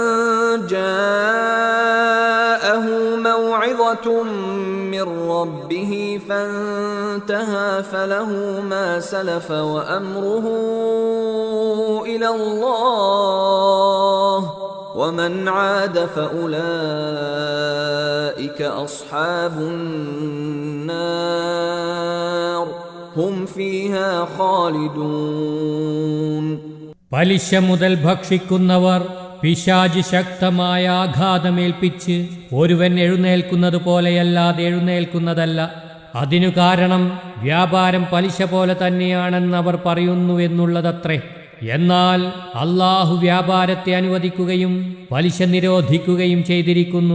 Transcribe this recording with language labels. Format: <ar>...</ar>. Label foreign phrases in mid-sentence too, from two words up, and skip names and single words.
<ar>جاءه موعظة من ربه فانتهى فله ما سلف وأمره إلى الله ومن عاد فأولئك أصحاب النار هم فيها خالدون.</ar> <ml>പലിശ മുതൽ ഭക്ഷിക്കുന്നവർ പിശാച് ശക്തമായ ആഘാതമേൽപ്പിച്ച് ഒരുവൻ എഴുന്നേൽക്കുന്നത് പോലെയല്ലാതെ എഴുന്നേൽക്കുന്നതല്ല. അതിനു കാരണം വ്യാപാരം പലിശ പോലെ തന്നെയാണെന്നവർ പറയുന്നുവെന്നുള്ളതത്രേ. എന്നാൽ അല്ലാഹു വ്യാപാരത്തെ അനുവദിക്കുകയും പലിശ നിരോധിക്കുകയും ചെയ്തിരിക്കുന്നു.</ml>